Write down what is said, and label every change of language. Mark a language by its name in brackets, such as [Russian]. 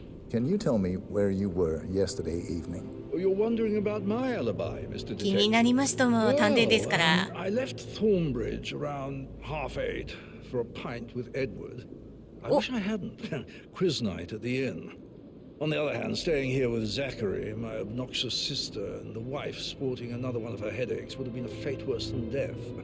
[English] Can you tell me where you were yesterday evening? You're wondering about my alibi, Mr. Detective. [Japanese] 気になりますとも、探偵ですから。 [English] I left Thornbridge around 8:30 for a pint with Edward. I wish I hadn't. Quiz night at the inn. On the other hand, staying here with Zachary, my obnoxious sister, and the wife sporting another one of her headaches would have been a fate worse than death.